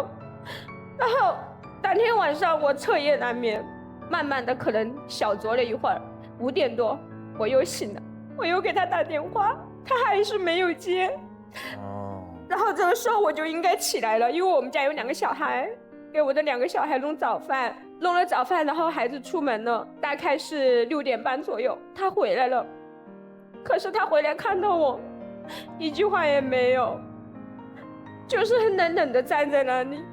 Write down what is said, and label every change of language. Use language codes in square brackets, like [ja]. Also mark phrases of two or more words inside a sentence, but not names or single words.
[zh] 然後當天晚上我徹夜難眠，慢慢的可能小酌了一會兒，5點多我又醒了，我又給他打電話，他還是沒有接。然後這個時候我就應該起來了，因為我們家有2 個小孩，給我的2個小孩弄早飯，弄了早飯，然後孩子出門了，大概是6點半左右，他回來了。可是他回來看到我，一句話也沒有，就是很冷冷的站在那裡。